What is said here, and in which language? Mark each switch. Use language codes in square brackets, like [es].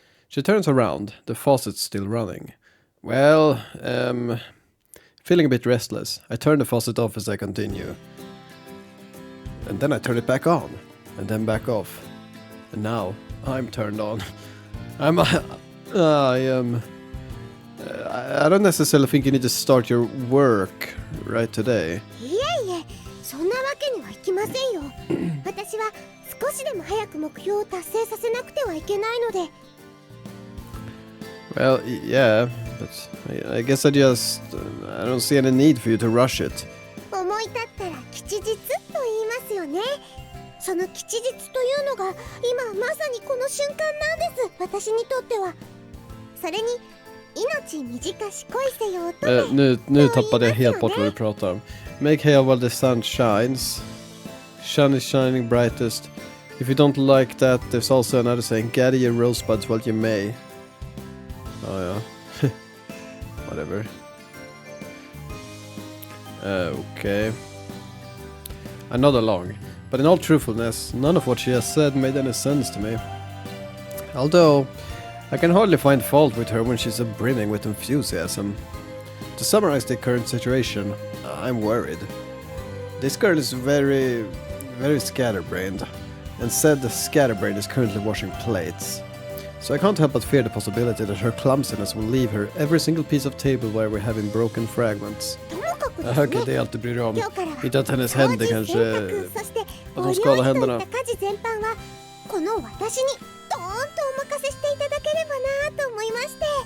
[en] She turns around, the faucet's still running. Well, feeling a bit restless, I turn the faucet off as I continue. And then I turn it back on, and then back off. And now, I'm turned on. I don't necessarily think you need to start your work right today. [ja] そんなわけにはいきませんよ。私は少しでも早く目標を達成させなくてはいけないので。 [en] Well, yeah, but I guess I don't see any need for you to rush it. [ja] 思い立ったら吉日と言いますよね。その吉日というのが今まさにこの瞬間なんです。私にとっては。それに命短し恋せよと。 [sv] Nu tappade jag helt bort vad du pratar om. [en] Make hay while the sun shines. Sun is shining brightest. If you don't like that, there's also another saying, gather your rosebuds while you may. Oh yeah. Whatever. Okay. I nod along. But in all truthfulness, none of what she has said made any sense to me. Although, I can hardly find fault with her when she's brimming with enthusiasm. To summarize the current situation, I'm worried. This girl is very, very scatterbrained, and said the scatterbrain is currently washing plates. So I can't help but fear the possibility that her clumsiness will leave her every single piece of tableware we have in broken fragments. [sv] Okej, det är allt du bryr dig om. Inte att hennes händer kanske... Att hon skadar händerna. [ja] この私にドーンとお任せしていただければなと思いまして。